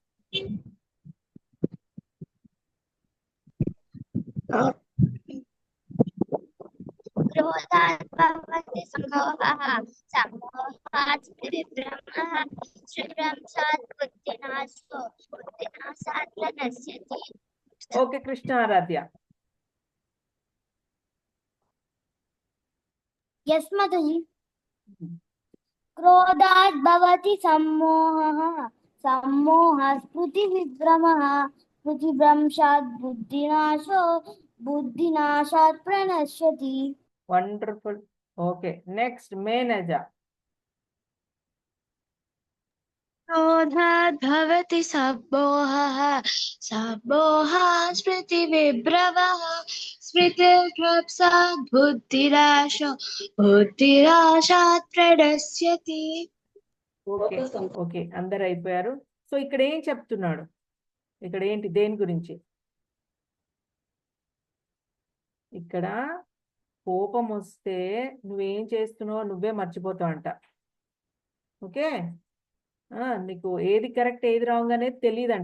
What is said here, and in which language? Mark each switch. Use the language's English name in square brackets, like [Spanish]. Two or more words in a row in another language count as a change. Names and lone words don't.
[Sanskrit] క్రోధాత్ భవతి సమ్మోహః, సమ్మోహాత్ స్మృతిర్భ్రమః, స్మృతిర్భ్రంశాత్ బుద్ధినాశో, బుద్ధినాశాత్ ప్రణశ్యతి. [Telugu] ఓకే కృష్ణ ఆరాధ్య. [English] Yes, Mataji. [Sanskrit] क्रोधात् भवति सम्मोहः, सम्मोहात् स्मृतिविभ्रमः, स्मृतिभ्रंशात् बुद्धिनाशो, बुद्धिनाशात् प्रणश्यति. [English] Wonderful. Okay next మేనజ. [Sanskrit] क्रोधात् भवति सम्मोहः, सम्मोहात् स्मृतिविभ्रमः, स्मृतिर्भ्रंशात् बुद्धिनाशो, बुद्धिनाशात् प्रणश्यति. [English] okay okay [Telugu] అందరు అయిపోయారు. సో ఇక్కడ ఏం చెప్తున్నాడు, ఇక్కడ ఏంటి దేని గురించి, ఇక్కడ కోపం వస్తే నువ్వేం చేస్తున్నావో నువ్వే మర్చిపోతావు అంట. ఓకే, నీకు ఏది కరెక్ట్ ఏది రాంగ్ అనేది తెలియదంట.